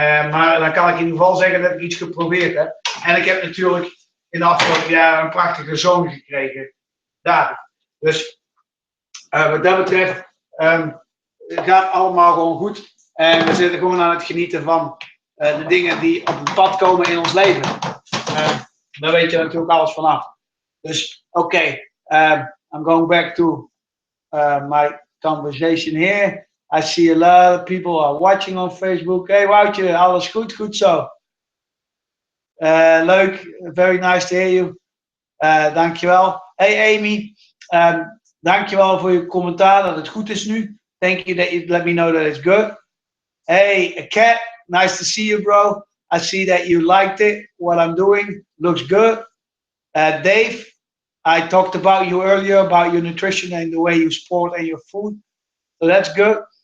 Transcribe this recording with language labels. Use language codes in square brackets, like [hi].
[nl] Maar dan kan ik in ieder geval zeggen dat ik iets geprobeerd heb. En ik heb natuurlijk in de afgelopen jaren een prachtige zoon gekregen, David. Dus wat dat betreft het gaat allemaal gewoon goed. En we zitten gewoon aan het genieten van de dingen die op het pad komen in ons leven. Daar weet je natuurlijk alles vanaf. Dus oké, [en] I'm going back to my conversation here. I see a lot of people are watching on Facebook. Hey Woutje, [nl] alles goed? Goed zo. Leuk, [en] very nice to hear you. [nl] Dankjewel. Hey Amy, dankjewel voor je commentaar dat het goed is nu. [en] Thank you that you let me know that it's good. Hey, Kat, nice to see you, bro. I see that you liked it. What I'm doing looks good. Dave, I talked about you earlier, about your nutrition and the way you sport and your food. So that's good.